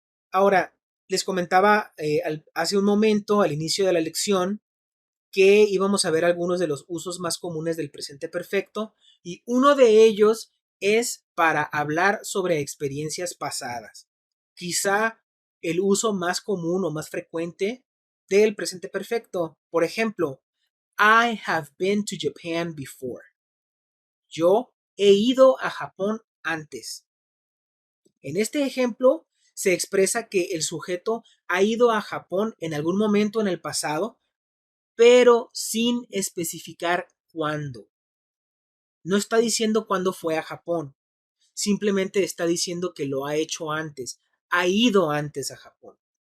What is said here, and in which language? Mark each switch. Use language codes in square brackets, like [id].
[es] Ahora, les comentaba hace un momento, al inicio de la lección, que íbamos a ver algunos de los usos más comunes del presente perfecto, y uno de ellos es para hablar sobre experiencias pasadas. Quizá el uso más común o más frecuente del presente perfecto. Por ejemplo, [en] I have been to Japan before. [es] Yo he ido a Japón antes. En este ejemplo se expresa que el sujeto ha ido a Japón en algún momento en el pasado, pero sin especificar cuándo. No está diciendo cuándo fue a Japón, simplemente está diciendo que lo ha hecho antes, ha ido antes a Japón.